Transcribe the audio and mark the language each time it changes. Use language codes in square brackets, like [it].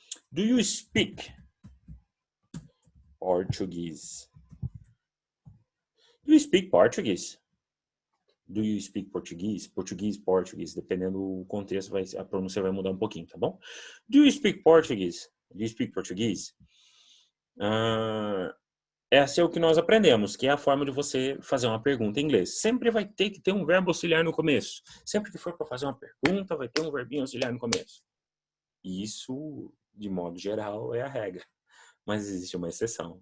[en] Do you speak Portuguese? Do you speak Portuguese? Do you speak Portuguese? [pt] Português, dependendo do contexto, a pronúncia vai mudar um pouquinho, tá bom? [en] Do you speak Portuguese? Do you speak Portuguese? [pt] Essa é o que nós aprendemos, que é a forma de você fazer uma pergunta em inglês. Sempre vai ter que ter um verbo auxiliar no começo. Sempre que for para fazer uma pergunta, vai ter um verbinho auxiliar no começo. E isso, de modo geral, é a regra. Mas existe uma exceção.